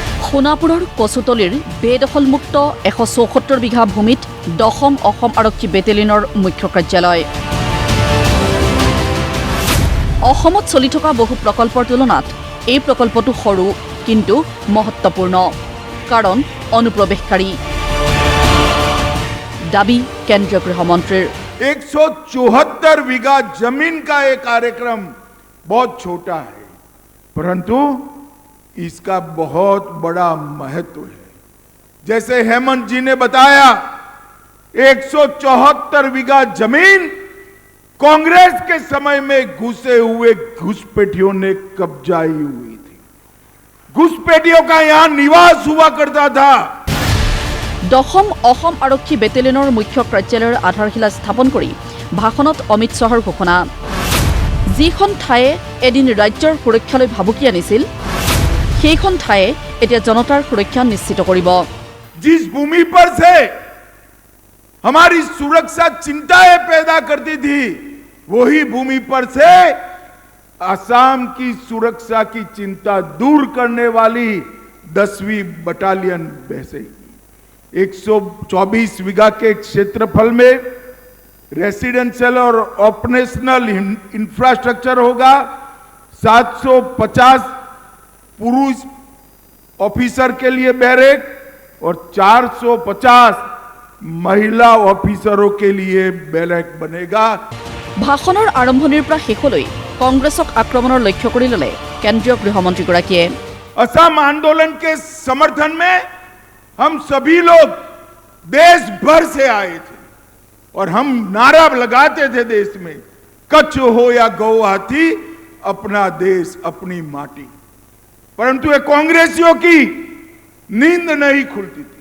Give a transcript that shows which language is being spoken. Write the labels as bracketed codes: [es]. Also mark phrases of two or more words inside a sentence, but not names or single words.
[as] সোনাপুৰৰ কচুতলিৰ বেদখলমুক্ত 174 বিঘা ভূমিত 10ম অসম আৰক্ষী বেটেলিয়নৰ মুখ্য কাৰ্যালয়। অসমত চলি থকা বহু প্ৰকল্পৰ তুলনাত এই প্ৰকল্পটো সৰু কিন্তু মহত্বপূৰ্ণ, কাৰণ অনুপ্ৰৱেশকাৰী। দাবী কেন্দ্ৰীয় গৃহমন্ত্ৰীৰ। [hi] 174 बीघा जमीन का एक कार्यक्रम बहुत छोटा है, परंतु इसका बहुत बड़ा महत्व है। जैसे हेमंत जी ने बताया, 174 बीघा जमीन कांग्रेस के समय में घुसे हुए घुसपैठियों ने कब्जाई हुई थी। घुसपैठियों का यहां निवास हुआ करता था। [as] 10ম অসম আৰক্ষী বেটেলিয়নৰ মুখ্য কাৰ্যালয়ৰ আধাৰশিলা স্থাপন কৰি ভাষণত অমিত শ্বাহৰ ঘোষণা। যিখন ঠায়ে এদিন ৰাজ্যৰ সুৰক্ষালৈ ভাবুকি আনিছিল, সেইখন ঠায়ে এতিয়া জনতাৰ সুৰক্ষা নিশ্চিত কৰিব। [hi] जिस भूमि पर से हमारी सुरक्षा चिंताएं पैदा करती थी, वही भूमि पर से असम की सुरक्षा की चिंता दूर करने वाली 10वीं बटालियन बसेगी। 124 बीघा के क्षेत्रफल में रेसिडेंशियल और ऑपरेशनल इंफ्रास्ट्रक्चर होगा। 750 पुरुष ऑफिसर के लिए बैरक और 450 महिला ऑफिसरों के लिए बैरक बनेगा। [as] ভাষণৰ আৰম্ভণিৰ পৰা শেষলৈ কংগ্ৰেছক আক্ৰমণৰ লক্ষ্য কৰি ললে কেন্দ্ৰীয় গৃহমন্ত্ৰীগৰাকীয়ে। [hi] असम आंदोलन के समर्थन में हम सभी लोग देश भर से आए थे और हम नारा लगाते थे देश में, कच्छ हो या गुवाहाटी, अपना देश अपनी माटी। परंतु ये कांग्रेसियों की नींद नहीं खुलती थी।